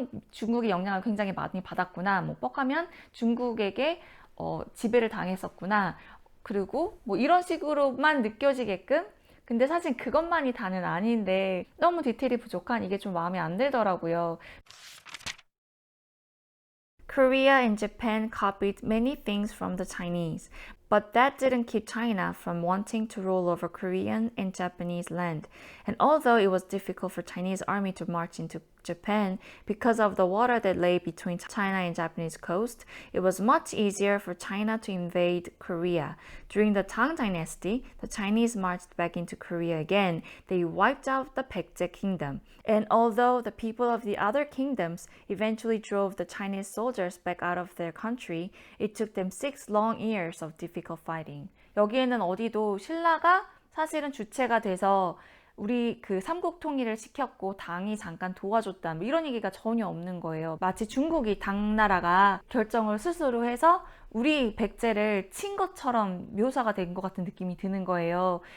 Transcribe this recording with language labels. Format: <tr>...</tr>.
<ko>중국의 영향을 굉장히 많이 받았구나. 뻑하면 중국에게 지배를 당했었구나. 그리고 이런 식으로만 느껴지게끔. 근데 사실 그것만이 다는 아닌데 너무 디테일이 부족한 이게 좀 마음에 안 들더라고요.</ko> <en>Korea and Japan copied many things from the Chinese, But that didn't keep China from wanting to rule over Korean and Japanese land. And although it was difficult for Chinese army to march into Japan because of the water that lay between China and Japanese coast, it was much easier for China to invade Korea. During the Tang Dynasty, the Chinese marched back into Korea again. They wiped out the Baekje kingdom. And although the people of the other kingdoms eventually drove the Chinese soldiers back out of their country, it took them 6 long years of difficult fighting.</en> <ko>여기에는 어디도 신라가 사실은 주체가 돼서 우리 그 삼국 통일을 시켰고 당이 잠깐 도와줬다 뭐 이런 얘기가 전혀 없는 거예요. 마치 중국이 당나라가 결정을 스스로 해서 우리 백제를 친 것처럼 묘사가 된 것 같은 느낌이 드는 거예요.</ko>